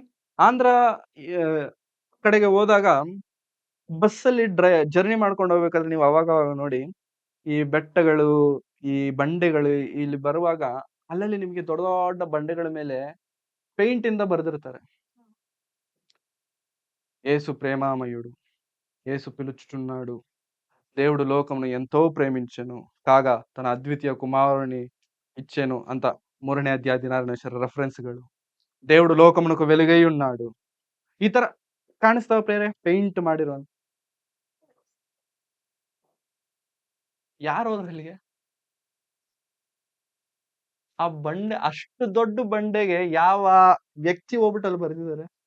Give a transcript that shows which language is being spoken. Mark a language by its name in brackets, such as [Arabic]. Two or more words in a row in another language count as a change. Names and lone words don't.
[Kannada] ಆಂಧ್ರ ಕಡೆಗೆ ಹೋದಾಗ ಬಸ್ಸಲ್ಲಿ ಜರ್ನಿ ಮಾಡ್ಕೊಂಡು ಹೋಗ್ಬೇಕಾದ್ರೆ ನೀವು ಅವಾಗ ನೋಡಿ, ಈ ಬೆಟ್ಟಗಳು, ಈ ಬಂಡೆಗಳು ಇಲ್ಲಿ ಬರುವಾಗ ಅಲ್ಲಲ್ಲಿ ನಿಮ್ಗೆ ದೊಡ್ಡ ದೊಡ್ಡ ಬಂಡೆಗಳ ಮೇಲೆ ಪೇಂಟ್ ಇಂದ ಬರೆದಿರ್ತಾರೆ, [Telugu] ఏసు ప్రేమామయుడు, ఏసు పిలుచుచున్నాడు, దేవుడు లోకమును ఎంతో ప్రేమించెను, కాగా తన అద్విತೀಯ కుమారుని ఇచ్చెను [Kannada] ಅಂತ 3ನೇ ಅಧ್ಯಾಯ 16ನೇ ರೆಫರೆನ್ಸ್ಗಳು. [Telugu] దేవుడు ಲೋಕమునకు వెలుగై ఉన్నాడు. [Kannada] ಈ ತರ ಕಾಣಿಸ್ತಾವ ಪ್ರೇರೆ ಪೇಂಟ್ ಮಾಡಿರೋ. ಯಾರು ಹೋದ್ರಲ್ಲಿಗೆ? ಆ ಬಂಡೆ, ಅಷ್ಟು ದೊಡ್ಡ ಬಂಡೆಗೆ ಯಾವ ವ್ಯಕ್ತಿ ಹೋಗ್ಬಿಟ್ಟಲ್ಲಿ ಬರೆದಿದ್ದಾರೆ?